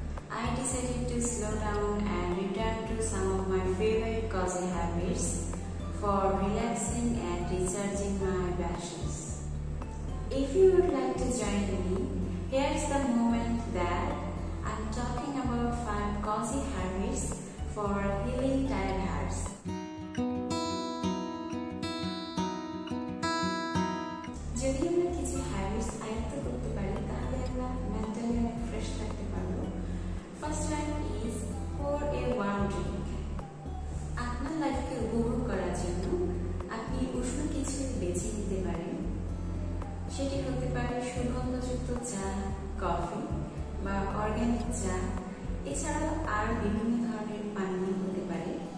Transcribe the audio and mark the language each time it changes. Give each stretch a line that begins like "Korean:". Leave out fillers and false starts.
English: I decided to slow down and return to some of my favorite cozy habits for relaxing and recharging my batteries. If you would like to join me, here's the moment that I'm talking about 5 cozy habits for healing tired hearts.
Bangla: যদি আমরা কিছু habits আয়ত্ত করতে পারি তাহলে আমরা mentally অনেক fresh থাকতে পারবো।
English: First one is pour a warm drink.
Bangla: আপনার লাইফকে উপভোগ করার জন্য আপনি উষ্ণ কিছু বেছে নিতে পারেন। সেটি হতে পারে সুগন্ধযুক্ত চা, কফি বা অর্গানিক চা, এছাড়াও আর বিভিন্ন ধরনের পানীয় হতে পারে।